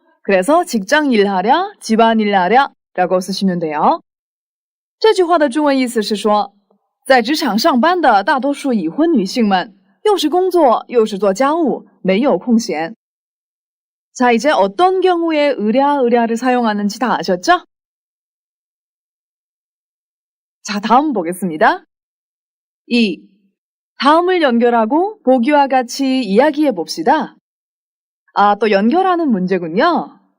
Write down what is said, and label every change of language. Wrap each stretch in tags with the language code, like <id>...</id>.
<ko>그래서 직장 일하랴, 집안일 하랴 라고 쓰시면 돼요.</ko> <zh>这句话的中文意思是说，在职场上班的大多数已婚女性们，又是工作又是做家务，没有空闲。</zh> <ko>자, 이제 어떤 경우에 의랴를 사용하는지 다 아셨죠? 자, 다음 보겠습니다. 2. 다음을 연결하고 보기와 같이 이야기해 봅시다. 아, 또 연결하는 문제군요.</ko>